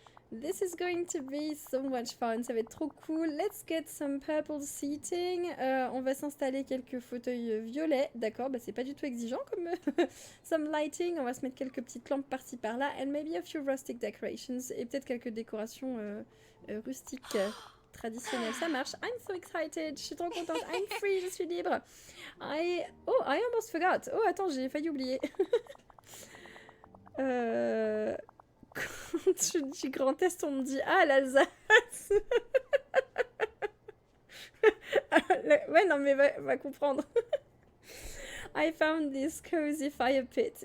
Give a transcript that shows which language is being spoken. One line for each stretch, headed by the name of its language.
English: This is going to be so much fun.
French: Ça va être trop cool.
English: Let's get some purple seating.
French: On va s'installer quelques fauteuils violets. D'accord, bah c'est pas du tout exigeant comme
English: some lighting.
French: On va se mettre quelques petites lampes par-ci par-là.
English: And maybe a few rustic decorations.
French: Et peut-être quelques décorations rustiques traditionnelles. Ça marche.
English: I'm so excited.
French: Je suis trop contente.
English: I'm free.
French: Je suis libre.
English: I almost forgot.
French: Oh, attends, j'ai failli oublier. Quand je dis Grand Est, on me dit « Ah, l'Alsace !» Ouais, non, mais va comprendre.
English: I found this cozy fire pit.